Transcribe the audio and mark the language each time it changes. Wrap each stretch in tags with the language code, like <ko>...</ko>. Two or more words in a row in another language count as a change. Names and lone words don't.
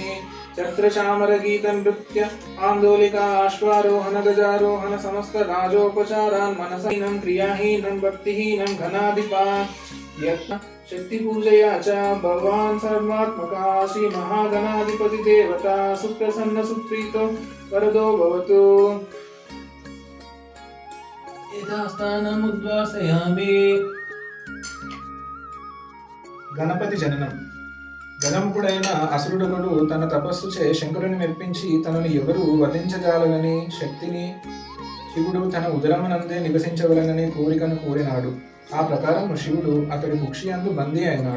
<sa>छत्रचामर गीत नृत्य आंदोलिका अश्वारोहण गजारोहण समस्त राजोपचारान् मनसहीनं क्रियाहीनं भक्तिहीनं घनाधिपा यत्न शक्ति पूजया च भगवान् सर्वात्मका. श्री महागणाधिपति देवता सुप्रसन्न सुप्रीतो वरदो भवतु. यथास्थानमुद्वासयामि.</sa> <te>గణపతి జననం. గణముడైన అసురుడొకడు తన తపస్సుచే శంకరుని మెప్పించి తనను ఎవరు వధించజాలనని శక్తిని శివుడు తన ఉదరమునందే నివసించవలనని కోరికను కోరినాడు. ఆ ప్రకారం శివుడు అతడు కుక్షియందు బందీ అయినాడు.</te>